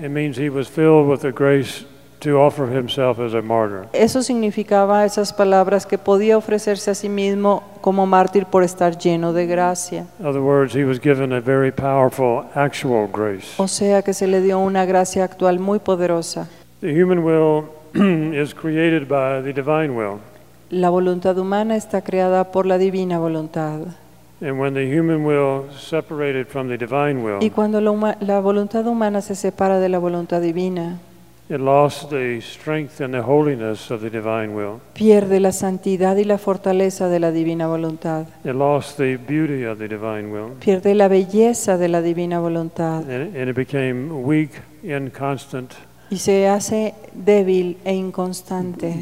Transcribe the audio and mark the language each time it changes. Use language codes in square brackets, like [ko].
[en] It means he was filled with the grace to offer himself as a martyr. [es] Eso significaba esas palabras que podía ofrecerse a sí mismo como mártir por estar lleno de gracia. [en] In other words, he was given a very powerful actual grace. [es] O sea que se le dio una gracia actual muy poderosa. [en] The human will is created by the divine will. [es] La voluntad humana está creada por la divina voluntad. [en] And when the human will separated from the divine will. [es] Y cuando la voluntad humana se separa de la voluntad divina. [en] It lost the strength and the holiness of the divine will. [es] Pierde la santidad y la fortaleza de la divina voluntad. [en] It lost the beauty of the divine will. [es] Pierde la belleza de la divina voluntad. [en] And it became weak, inconstant. [es] Y se hace débil e inconstante.